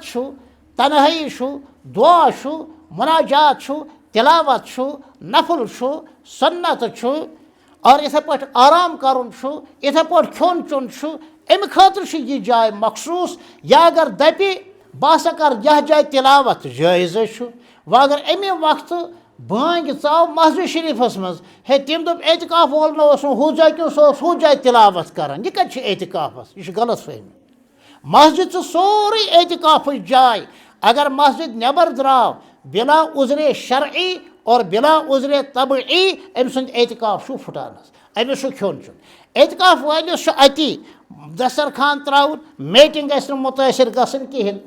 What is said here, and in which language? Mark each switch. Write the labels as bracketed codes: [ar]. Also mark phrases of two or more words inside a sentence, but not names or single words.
[ks] چھُ تنہٲیی چھُ دعا چھُ مناجات چھُ تلاوت چھُ نفل چھُ سنت چھُ اور یِتھے پٲٹھۍ آرام کرُن چھُ یِتھے پٲٹھۍ کھیوٚن چیوٚن چھُ امہِ خٲطرٕ چھُ یہِ جاے مخصوٗص یا اگر دپہِ بہٕ ہسا کر یتھ جایہِ تلاوت جٲیزے چھُ وۄنۍ اگر امہِ وقتہٕ بٲنٛگۍ ژاو مسجد شریفس منٛز ہے تٔمۍ دوٚپ اعتکاف وول نہٕ اوس نہٕ ہُتھ جایہِ کینٛہہ سُہ اوس ہُتھ جایہِ تلاوت کران یہِ کتہِ چھُ اعتکافس یہِ چھُ غلط فہمی مسجد چھُ سورُے اعتکافٕچ جاے اگر مسجد نٮ۪بر درٛاو بلا عذرِ شرعی اور بلا عذرِ طبعی أمۍ سُنٛد اعتکاف چھُ پھُٹان حظ أمِس چھُ کھیوٚن چیوٚن اعتکاف وٲلِس چھُ اتی دسترخان ترٛاوُن میٹِنٛگ گژھِ نہٕ مُتٲثر گژھٕنۍ کِہیٖنۍ